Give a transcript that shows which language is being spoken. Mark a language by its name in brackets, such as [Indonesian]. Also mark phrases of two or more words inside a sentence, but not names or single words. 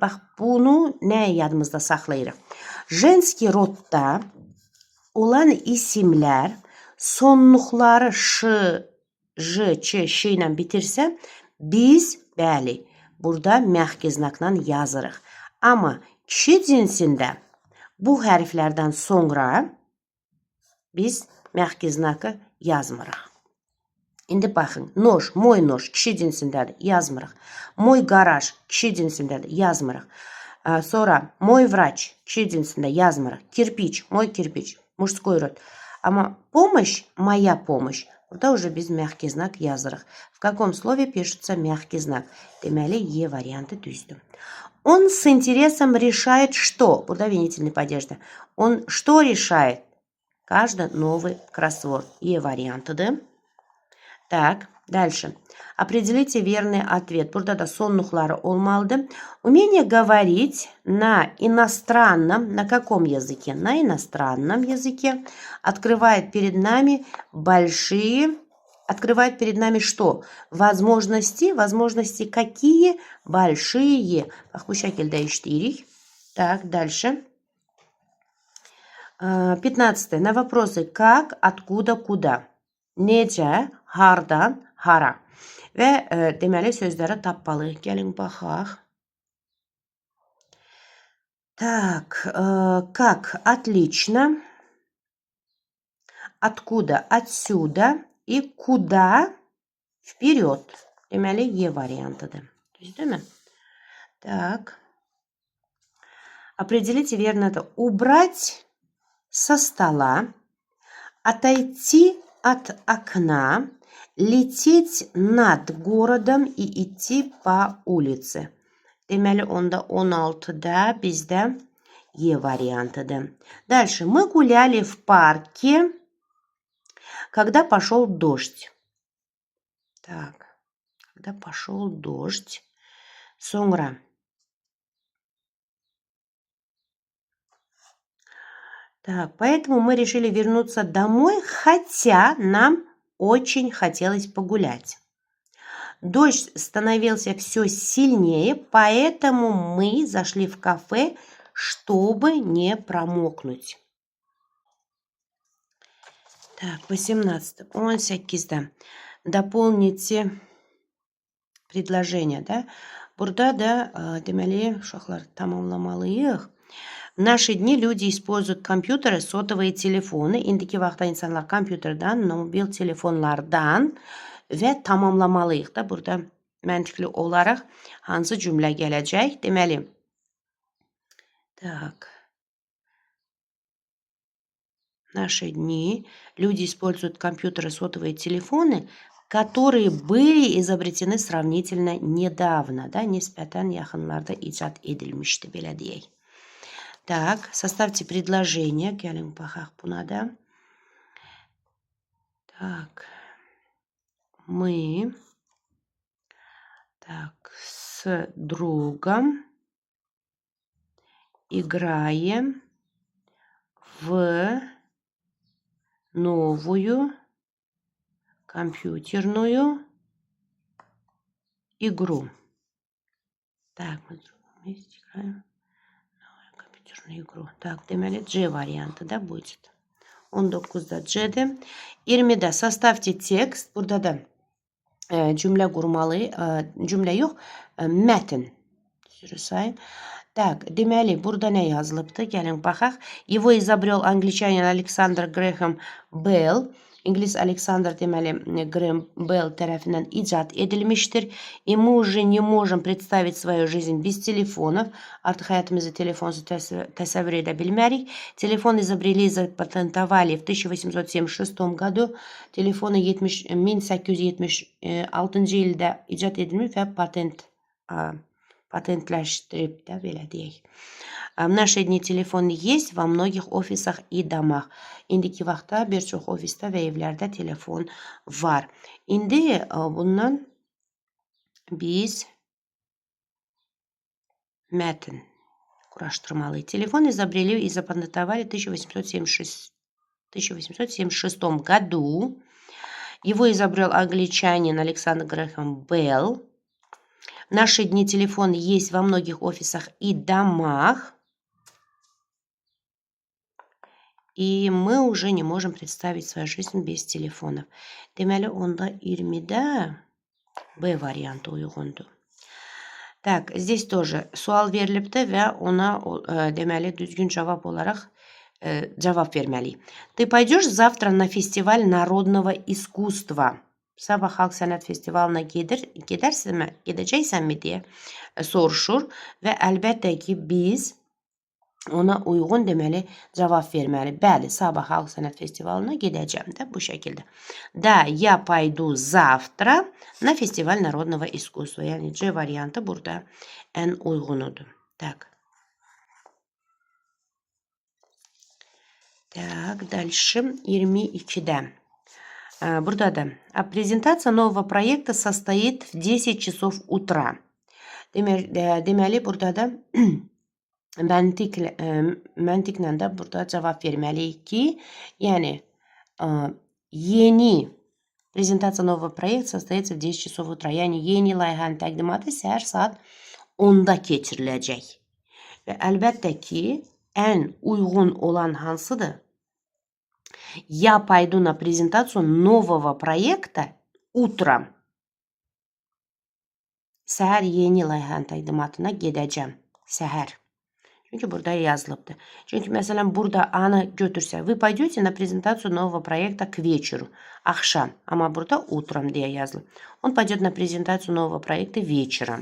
[Azerbaijani] Bax, bunu nə yadımızda saxlayırıq? [Russian] Женский rodda [Azerbaijani] olan isimlər sonluqları ş, j, ç, ş ilə bitirsə, biz, bəli, burada [Russian] мягкий знак [Azerbaijani] yazırıq. Amma kişi cinsində bu hərflərdən sonra biz [Russian] мягкий знак [Azerbaijani] yazmırıq. Endi baxın. [Russian] Нож, мой нож [Azerbaijani] kishi jinsidadir, yazmırıq. [Russian] Мой гараж [Azerbaijani] kishi jinsidadir, yazmırıq. Sonra [Russian] мой врач [Azerbaijani] kishi jinsida yazmırıq. [Russian] Кирпич, мой кирпич, мужской род. Ama помощь, моя помощь. [Azerbaijani] Burada уже biz [Russian] мягкий знак [Azerbaijani] yazırıq. [Russian] В каком слове пишется мягкий знак? Deməli, E variantı düzdür. Он с интересом решает что? Burada винительный падежdir. Он что решает? Каждый новый кроссворд. E variantıdır. Так, дальше. Определите верный ответ. [Azerbaijani] Burada da sonluqları olmalıdır. [Russian] Умение говорить на иностранном, на каком языке? На иностранном языке открывает перед нами открывает перед нами что? Возможности. Возможности какие? Большие. [Azerbaijani] Bu şekilde işleyirik. [Russian] Так, дальше. 15. На вопросы как, откуда, куда? [Azerbaijani] Necə, hardan, hara? Və deməli sözləri tapmalıyıq. Gəlin baxaq. [Russian] Так, как? Отлично. Откуда? Отсюда. И куда? Вперед. [Azerbaijani] Deməli E variantıdır. Düzdürmü? [Russian] Так. Определите верно это. Убрать со стола. Отойти от окна, лететь над городом и идти по улице. [Azerbaijani] Deməli, onda 16-da bizdə E variantıdır. [Russian] Дальше. Мы гуляли в парке, когда пошел дождь. Так. Когда пошел дождь. [Azerbaijani] Sonra. [Russian] Так, поэтому мы решили вернуться домой, хотя нам очень хотелось погулять. Дождь становился все сильнее, поэтому мы зашли в кафе, чтобы не промокнуть. Так, 18. 18. Дополните предложение, да? [Azerbaijani] Burada da deməli uşaqlar tamamlamalıyıq. [Russian] В наши дни люди используют компьютеры, сотовые телефоны. [Azerbaijani] İndiki vaxtda insanlar kompüterdən, mobil telefonlardan və tamamlamalıyıq da. Burada məntiqli olaraq hansı cümlə gələcək? Deməli, [Russian] так. В наши дни люди используют компьютеры, сотовые телефоны, которые были изобретены сравнительно недавно, да, [Azerbaijani] nisbətən yaxınlarda icat edilmişdi, belə deyək. [Russian] Так, составьте предложение. [Azerbaijani] Gəlin baxaq buna da. [Russian] Так, мы так, с другом играем в новую компьютерную игру. Так, мы с другом вместе играем в новую компьютерную игру. Так, [Azerbaijani] deməli C variantı da будет. 19'da C'dir. [Russian] 20'də составьте текст. [Azerbaijani] Burada da cümlə qurmalı, cümlə yox, mətn. Sayın. Так, deməli, burada nə yazılıbdır? Gəlin baxaq. [Russian] Его изобрел англичанин Александр Грэхэм Белл. [Azerbaijani] İngilis Alexander deməli Graham Bell tərəfindən icad edilmişdir. [Russian] И мы уже не можем представить свою жизнь без телефонов. [Azerbaijani] Artıq həyatımızı telefonsuz təsəvvür edə bilmərik. [Russian] Telefon изобрели и запатентовали в 1876 году. [Azerbaijani] Telefonu 1876 ildə icad edilmiş və patentləşdirib də belə deyək. [Russian] В наши дни телефон есть во многих офисах и домах. [Azerbaijani] İndiki vaxtda bir çox ofisdə və evlərdə telefon var. İndi bundan biz mətn quraşdırmalıyıq. [Russian] Telefon изобрели и запатентовали в 1876 году. Его изобрел англичанин Александр Грэхэм Белл. В наши дни телефон есть во многих офисах и домах. И мы уже не можем представить свою жизнь без телефонов. [Azerbaijani] Deməli, onda 20'də B variantı uyğundur. [Russian] Так, здесь тоже [Azerbaijani] sual verilibdir və ona deməli düzgün cavab olaraq cavab verməliyik. [Russian] Ты пойдешь завтра на фестиваль народного искусства? [Azerbaijani] Sabah Xalq Sənət Festivalına gedəcəksənmi deyə soruşur və əlbəttə ki, biz ona uyğun deməli cavab verməli. Bəli, Sabah Xalq Sənət Festivalına gedəcəm də bu şəkildə. [Russian] Da, я пойду завтра на фестиваль народного искусства. [Azerbaijani] Yəni C variantı burada ən uyğunudur. Так. Так, дальше 22-də. Burada da [Russian] презентация нового проекта состоит в 10 часов утра. [Azerbaijani] Deməli, burada da məntiqlə də burada cavab verməliyik ki, yəni yeni [Russian] презентация нового проекта состоится в 10 часов утра. [Azerbaijani] Yəni yeni layihənin təqdimatı səhər saat 10-da keçiriləcək. Və əlbəttə ki, ən uyğun olan hansıdır? Я пойду на презентацию нового проекта утром. Səhər yeni layihənin təqdimatına gedəcəm. Səhər. Çünki burada yazılıbdır. Çünki məsələn burada anı götürsək, [Russian] вы пойдете на презентацию нового проекта к вечеру. [Azerbaijani] Axşam. Amma burada утром deyə yazılıb. [Russian] Он пойдет на презентацию нового проекта вечером.